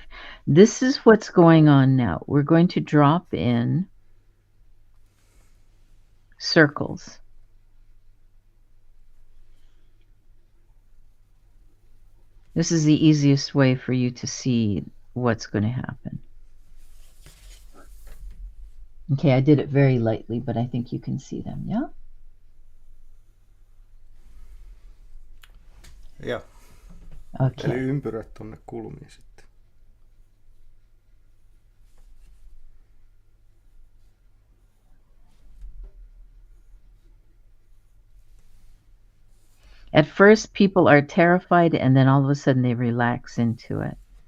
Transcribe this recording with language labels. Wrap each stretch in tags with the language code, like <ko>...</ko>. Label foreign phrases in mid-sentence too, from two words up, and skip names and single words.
<en>This is what's going on now. We're going to drop in circles. This is the easiest way for you to see what's going to happen. Okay, I did it very lightly, but I think you can see them, yeah? Ja. Okay.</en> <fi>Eli ympyrät tonne kulmiin sitten.</fi> <en>At first, people are terrified, and then all of a sudden they relax into it.</en>